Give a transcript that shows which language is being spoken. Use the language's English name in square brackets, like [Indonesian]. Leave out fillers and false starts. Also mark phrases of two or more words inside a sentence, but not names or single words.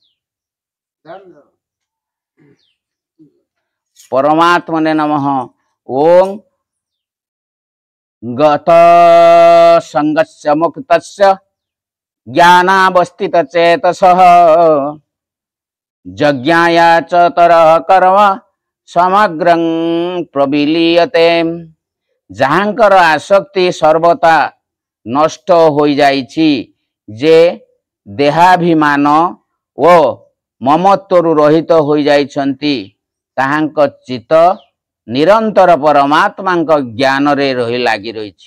[Sanskrit] ପରମାତ୍ମନେ ନମଃ। ଓଂ ଗତ ସଙ୍ଗସ୍ୟ ମୁକ୍ତସ୍ୟ ଜ୍ଞାନାବସ୍ଥିତ ଚେତସଃ ଯଜ୍ଞାୟ च तरः कर्म ସମଗ୍ରଂ ପ୍ରବିଲିୟତେ। [Odia] ଯାହାଙ୍କର ଆସକ୍ତି ସର୍ବଥା ନଷ୍ଟ ହୋଇଯାଇଛି, ଯେ ଦେହାଭିମାନ ଓ ମମତ୍ୱରୁ ରହିତ ହୋଇଯାଇଛନ୍ତି, ତାହାଙ୍କ ଚିତ୍ତ ନିରନ୍ତର ପରମାତ୍ମାଙ୍କ ଜ୍ଞାନରେ ଲାଗି ରହିଛି।